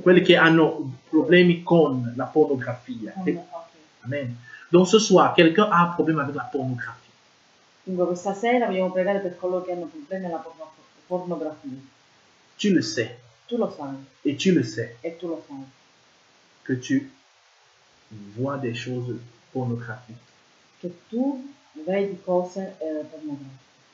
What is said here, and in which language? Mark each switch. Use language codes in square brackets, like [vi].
[it] quelli che hanno problemi con la pornografia. ok. Amen. [fr] Donc ce soir, quelqu'un a un problème avec la pornographie. [it] Dunque, questa sera vogliamo pregare per coloro che hanno problemi nella pornografia. [fr] Tu le sais, [it] Tu lo sai [fr] et tu le sais, [it] e tu lo sai [fr] que tu vois des choses pornographiques. [it] che tu vedi cose pornografiche.